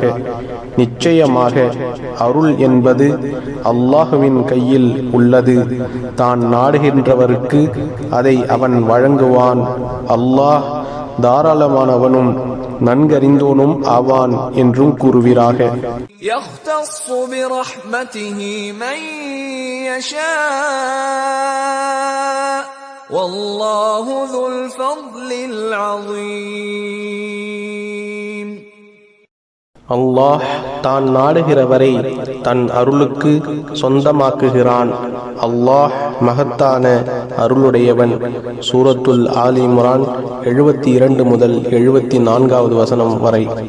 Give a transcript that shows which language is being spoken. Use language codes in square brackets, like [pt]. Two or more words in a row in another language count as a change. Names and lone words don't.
[ta] நிச்சயமாக அருள் என்பது அல்லாஹுவின் கையில் உள்ளது. தான் நாடுகின்றவருக்கு அதை அவன் வழங்குவான். அல்லாஹ் தாராளமானவனும் நன்கறிந்தோனும் ஆவான் என்றும் கூறுவீராக. [ar] يختص برحمته من يشاء والله ذو الفضل العظيم. [ta] அல்லாஹ் தான் நாடுகிறவரை தன் அருளுக்கு சொந்தமாக்குகிறான். அல்லாஹ் மகத்தான அருளுடையவன். சூரத்துல் ஆலி இம்ரான் 72 முதல் 74வது வசனம் வரை.